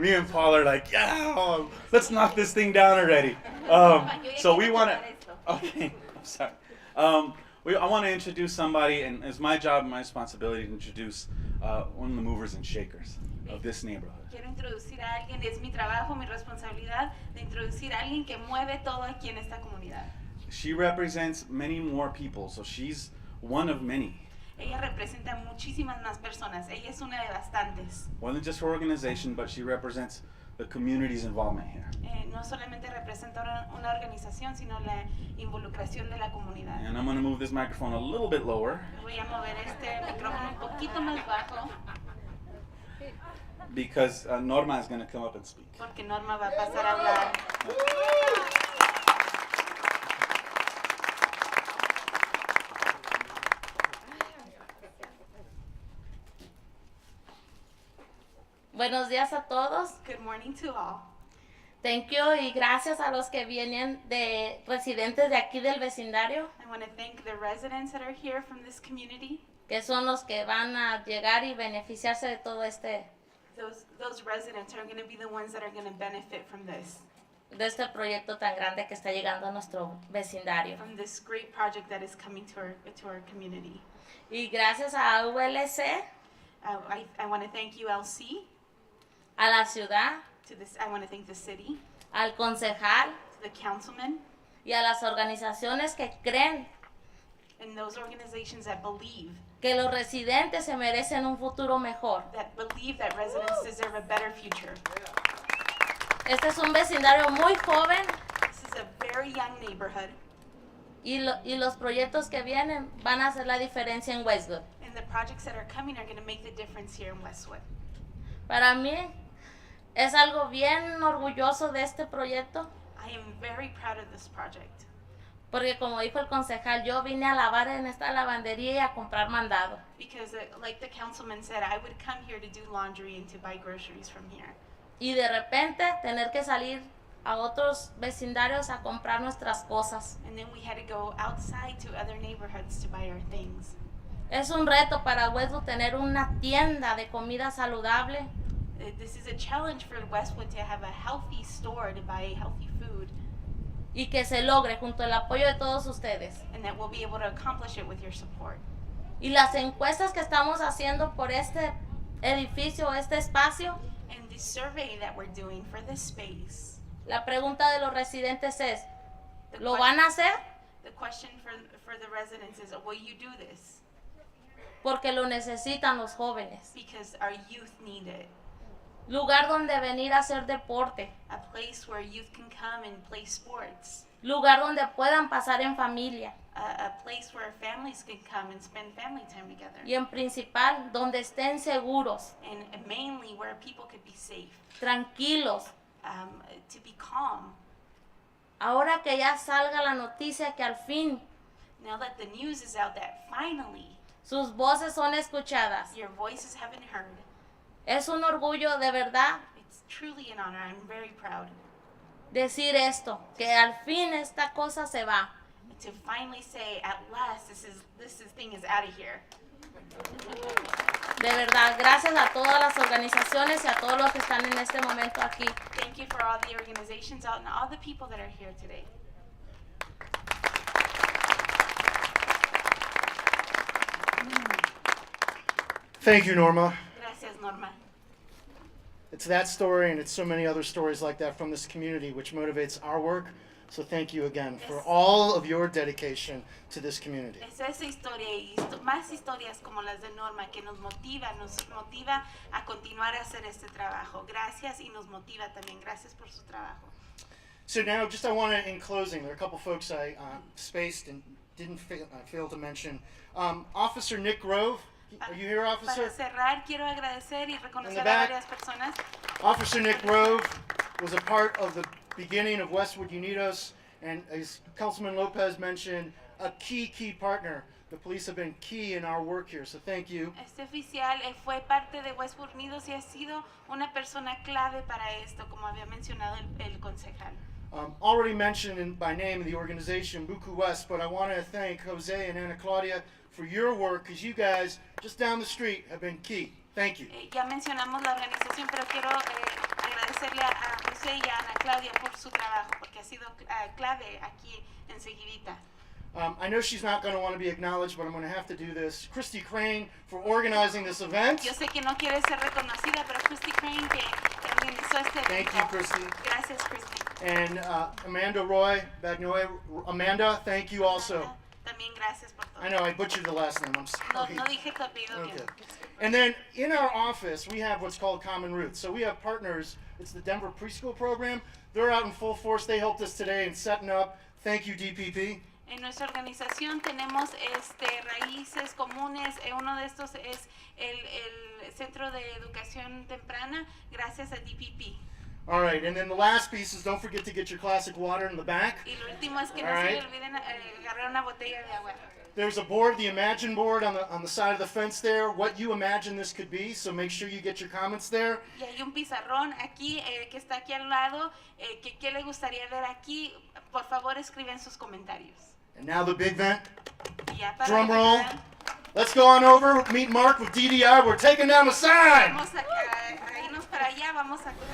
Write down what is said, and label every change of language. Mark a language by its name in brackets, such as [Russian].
[English] Me and Paul are like, yeah, let's knock this thing down already. So we want to. Okay, I'm sorry. I want to introduce somebody, and it's my job and my responsibility to introduce one of the movers and shakers of this neighborhood. [Spanish] Quiero introducir a alguien, es mi trabajo, mi responsabilidad de introducir a alguien que mueve todo aquí en esta comunidad. [English] She represents many more people, so she's one of many. [Spanish] Ella representa muchísimas más personas. Ella es una de bastantes. [English] More than just her organization, but she represents the community's involvement here. [Spanish] No solamente representa una organización, sino la involucración de la comunidad. [English] And I'm going to move this microphone a little bit lower [Spanish] Voy a mover este micrófono un poquito más bajo [English] because Norma is going to come up and speak. [Spanish] porque Norma va a pasar a hablar. Buenos días a todos. [English] Good morning to all. Thank you [Spanish] y gracias a los que vienen de residentes de aquí del vecindario, [English] I want to thank the residents that are here from this community. [Spanish] que son los que van a llegar y beneficiarse de todo [English] Those residents are going to be the ones that are going to benefit from [Spanish] este proyecto tan grande que está llegando a nuestro vecindario. [English] from this great project that is coming to our community. [Spanish] Y gracias a ULC, [English] I want to thank ULC. [Spanish] a la ciudad, [English] I want to thank the city, [Spanish] al concejal [English] to the councilman, [Spanish] y a las organizaciones que creen [English] and those organizations that believe [Spanish] que los residentes se merecen un futuro mejor. [English] that residents deserve a better future. [Spanish] Este es un vecindario muy joven [English] This is a very young neighborhood, [Spanish] y los proyectos que vienen van a hacer la diferencia en Westwood. [English] and the projects that are coming are going to make the difference here in Westwood. [Spanish] Para mí es algo bien orgulloso de este proyecto, [English] I am very proud of this project [Spanish] porque como dijo el concejal, yo vine a lavar en esta lavandería y a comprar mandado. [English] because, like the councilman said, I would come here to do laundry and to buy groceries from here. [Spanish] Y de repente tener que salir a otros vecindarios a comprar nuestras cosas. [English] And then we had to go outside to other neighborhoods to buy our things. [Spanish] Es un reto para Westwood tener una tienda de comida saludable [English] This is a challenge for Westwood to have a healthy store to buy healthy food, [Spanish] y que se logre junto al apoyo de todos ustedes. [English] and that we'll be able to accomplish it with your support. [Spanish] Y las encuestas que estamos haciendo por este edificio, este espacio, [English] And the survey that we're doing for this space, [Spanish] la pregunta de los residentes es, [English] the, [Spanish] ¿lo que- van a hacer? [English] the question for the residents is, will you do this? [Spanish] Porque lo necesitan los jóvenes. [English] Because our youth need it. [Spanish] Lugar donde venir a hacer deporte. [English] A place where youth can come and play sports. [Spanish] Lugar donde puedan pasar en familia. [English] A place where families can come and spend family time together. [Spanish] Y en principal, donde estén seguros, [English] And mainly where people could be safe, [Spanish] tranquilos. [English] to be calm. [Spanish] Ahora que ya salga la noticia que al fin [English] Now that the news is out that finally [Spanish] sus voces son escuchadas. [English] your voices have been heard, [Spanish] Es un orgullo de verdad [English] it's truly an honor. I'm very proud [Spanish] decir esto, que al fin esta cosa se va. [English] to finally say, at last, this thing is out of here. [Spanish] De verdad, gracias a todas las organizaciones y a todos los que están en este momento aquí. [English] Thank you for all the organizations out and all the people that are here today. Thank you, Norma. [Spanish] Gracias, Norma. [English] It's that story and it's so many other stories like that from this community which motivates our work. So thank you again for all of your dedication to this community. [Spanish] Es esa historia y más historias como las de Norma que nos motiva a continuar a hacer este trabajo. Gracias y nos motiva también. Gracias por su trabajo. [English] So now, just I want to, in closing, there are a couple folks I spaced and didn't fail to mention. Officer Nick Grove, are you here, officer? [Spanish] Para cerrar, quiero agradecer y reconocer a [English] back. [Spanish] varias personas. [English] Officer Nick Grove was a part of the beginning of Westwood Unidos, and as Councilman Lopez mentioned, a key partner. The police have been key in our work here, so thank you. [Spanish] Este oficial fue parte de Westwood Unidos y ha sido una persona clave para esto, como había mencionado el concejal. [English] Already mentioned by name the organization Buku West, but I want to thank Jose and Ana Claudia for your work, because you guys, just down the street, have been key. Thank you. [Spanish] Ya mencionamos la organización, pero quiero agradecerle a José y a Ana Claudia por su trabajo, porque ha sido clave aquí enseguidita. [English] I know she's not going to want to be acknowledged, but I'm going to have to do this. Christy Crane for organizing this event. [Spanish] Yo sé que no quiere ser reconocida, pero Christy Crane que organizó este evento. [English] Thank you, Christy. [Spanish] Gracias, Christy. [English] And Amanda Roy Bagnoy. Amanda, thank you also. [Spanish] También gracias por todo. [English] I know I butchered the last name. I'm [Spanish] No, [English] sorry. [Spanish] no dije tu apellido bien. [English] Okay. And then in our office, we have what's called Common Roots. So we have partners. It's the Denver Preschool Program. They're out in full force. They helped us today in setting up. Thank you, DPP. [Spanish] En nuestra organización tenemos raíces comunes. Uno de estos es el Centro de Educación Temprana, gracias a DPP. [English] All right, and then the last piece is don't forget to get your classic water in the back. [Spanish] Y lo último es que no [English] All [Spanish] se [English] right. [Spanish] le olviden agarrar una botella de agua. [English] There's a board, the Imagine board on the side of the fence there, what you imagine this could be, so make sure you get your comments there. [Spanish] Y hay un pizarrón aquí que está aquí al lado, que qué le gustaría ver aquí. Por favor, escriben sus comentarios. [English] And now the big event. [Spanish] Y ya para [English] Drum roll. [Spanish] terminar, [English] Let's go on over, meet Mark with DDI. We're taking down the sign. [Spanish] vamos a irnos para allá, vamos a